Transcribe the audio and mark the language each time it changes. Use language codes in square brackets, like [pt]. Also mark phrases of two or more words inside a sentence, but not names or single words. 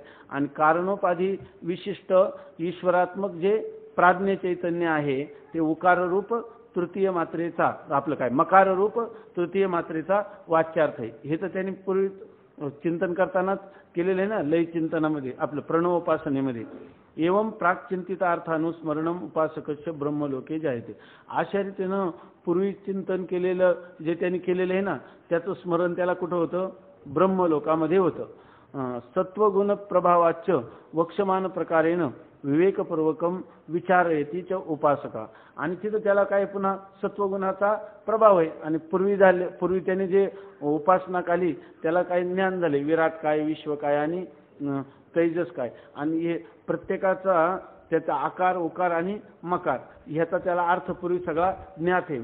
[mr] आणि कारणोपाधी विशिष्ट ईश्वरात्मक जे प्राज्ञ चैतन्य आहे ते उकाररूप तृतीय मात्रेचा आपलं काय मकाररूप तृतीय मात्रेचा वाच्यार्थ आहे. हे तर त्यांनी पूर्वी चिंतन करतानाच केलेलं आहे ना, लय चिंतनामध्ये आपलं प्रणवोपासनेमध्ये. [sa] एवं प्राक्चिंतितार्थानुस्मरणम उपासकस्य ब्रह्मलोके जायते. [mr] अशा रीतीनं पूर्वी चिंतन केलेलं जे त्यांनी केलेलं आहे ना, त्याचं स्मरण त्याला कुठं होतं? ब्रह्मलोकामध्ये होतं. [sa] सत्वगुण प्रभावाच्च वक्षमान प्रकारेण विवेकपूर्वकम विचारयती च उपासका. [mr] आणि तिथं त्याला काय पुन्हा सत्वगुणाचा प्रभाव आहे. आणि पूर्वी त्याने जे उपासना केली त्याला काय ज्ञान झाले, विराट काय, विश्व काय आणि तेजस काय, आणि हे प्रत्येकाचा त्याचा आकार, उकार आणि मकार ह्याचा त्याला अर्थ पूर्वी सगळा ज्ञात आहे.